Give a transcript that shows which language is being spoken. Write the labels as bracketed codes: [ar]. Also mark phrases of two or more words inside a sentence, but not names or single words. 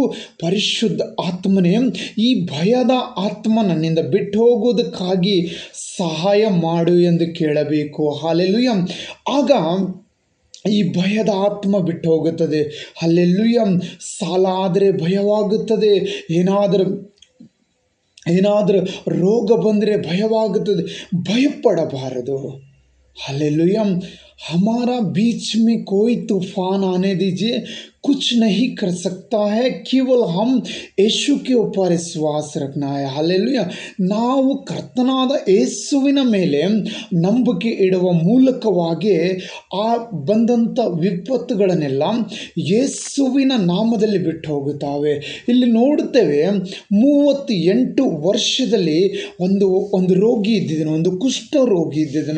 [kn] ಪರಿಶುದ್ಧ ಆತ್ಮನೇ, ಈ ಭಯದ ಆತ್ಮ ನನ್ನಿಂದ ಬಿಟ್ಟು ಹೋಗೋದಕ್ಕಾಗಿ ಸಹಾಯ ಮಾಡು ಎಂದು ಕೇಳಬೇಕು. ಹಲ್ಲೆಲೂಯಾ. ಆಗ ಈ ಭಯದ ಆತ್ಮ ಬಿಟ್ಟು ಹೋಗುತ್ತದೆ. ಹಲ್ಲೆಲೂಯಾ. ಸಾಲ ಆದರೆ ಭಯವಾಗುತ್ತದೆ, ಏನಾದರೂ ರೋಗ ಬಂದರೆ ಭಯವಾಗುತ್ತದೆ. ಭಯಪಡಬಾರದು. [hi] हालेलुया. हमारा बीच में कोई तूफान आने दीजिए, कुछ नहीं कर सकता है, केवल हम ಯೇಸು के ऊपर ವಿಶ್ವಾಸ रखना है. हालेलुया. [kn] ನಾವು ಕರ್ತನಾದ ಯೇಸುವಿನ ಮೇಲೆ ನಂಬಿಕೆ ಇಡುವ ಮೂಲಕವಾಗಿ ಆ ಬಂದಂಥ ವಿಪತ್ತುಗಳನ್ನೆಲ್ಲ ಯೇಸುವಿನ ನಾಮದಲ್ಲಿ ಬಿಟ್ಟು ಹೋಗುತ್ತವೆ. ಇಲ್ಲಿ ನೋಡುತ್ತೇವೆ, 38 ವರ್ಷದಲ್ಲಿ ಒಂದು ರೋಗಿ ಇದ್ದಿದ್ದನು, ಒಂದು ಕುಷ್ಠ ರೋಗಿ ಇದ್ದಿದ್ದನು.